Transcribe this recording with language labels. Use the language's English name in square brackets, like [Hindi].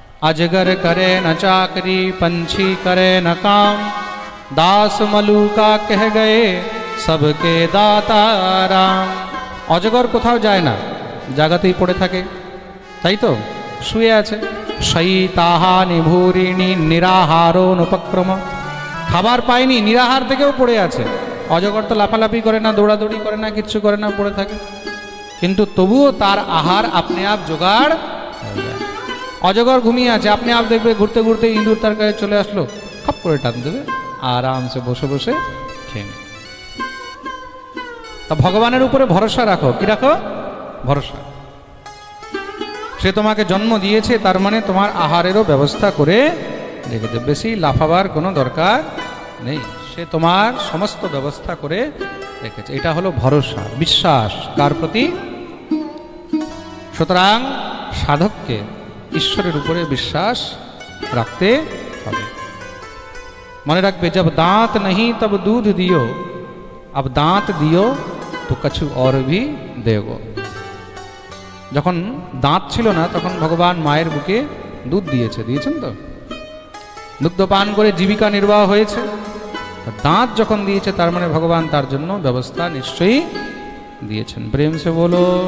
[Hindi] अजगर करे न चाकरी, पंछी करे न काम, दास मलुका कह गए सबके दाता राम। [Bangla] অজগর কোথাও যায় না, জায়গাতেই পড়ে থাকে, তাই তো? শুয়ে আছে। [Sanskrit] শয়িতাহা নিভূরিণী নিরাহারো অনুপক্রম। [Bangla] খাবার পায়নি, নিরাহার থেকেও পড়ে আছে। অজগর তো লাফালাফি করে না, দৌড়াদৌড়ি করে না, কিচ্ছু করে না, পড়ে থাকে। কিন্তু তবুও তার আহার আপনি আপ জোগাড় হয়ে যায়। অজগর ঘুমিয়ে আছে, আপনি আপ দেখবে ঘুরতে ঘুরতে ইঁদুর তার কাছে চলে আসলো, খপ করে টান দেবে, আরামসে বসে বসে খেয়ে নেবে। তা ভগবানের উপরে ভরসা রাখো। কি রাখো? ভরসা। সে তোমাকে জন্ম দিয়েছে, তার মানে তোমার আহারেরও ব্যবস্থা করে রেখেছে। বেশি লাফাবার কোনো দরকার নেই, সে তোমার সমস্ত ব্যবস্থা করে রেখেছে। এটা হলো ভরসা, বিশ্বাস। কার প্রতি? সুতরাং সাধককে ঈশ্বরের উপরে বিশ্বাস রাখতে হবে। মনে রাখবে, [Hindi] जब दांत नहीं तब दूध दियो, अब दांत दियो तो कछु और भी देगो। [Bangla] যখন দাঁত ছিল না তখন ভগবান মায়ের বুকে দুধ দিয়েছেন তো, দুগ্ধ পান করে জীবিকা নির্বাহ হয়েছে। দাঁত যখন দিয়েছে তার মানে ভগবান তার জন্য ব্যবস্থা নিশ্চয়ই দিয়েছেন। [Hindi] প্রেম সে বলো।